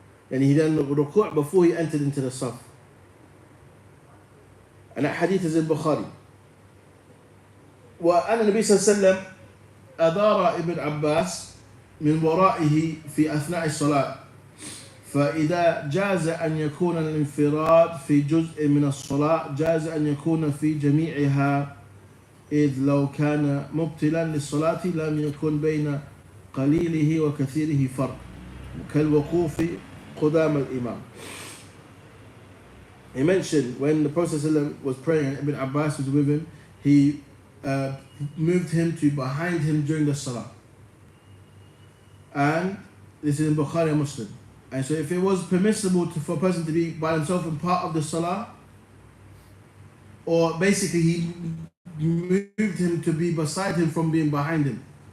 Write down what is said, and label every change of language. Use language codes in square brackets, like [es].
[en] And he done ruku' before he entered into the saf. And that hadith is in Bukhari. [ar] وأن النبي صلى الله عليه وسلم أدار ابن عباس من ورائه في أثناء الصلاة فإذا جاز أن يكون الانفراد في جزء من الصلاة جاز أن يكون في جميعها إذ لو كان مبتلا للصلاة لم يكن بين قليله وكثيره فرق كالوقوف قدام الإمام. [en] He mentioned when the Prophet ﷺ was praying and Ibn Abbas was with him, he moved him to behind him during the salah. And this is in Bukhari and Muslim. And so if it was permissible for a person to be by himself in part of the salah, or basically he moved him to be beside him from being behind him.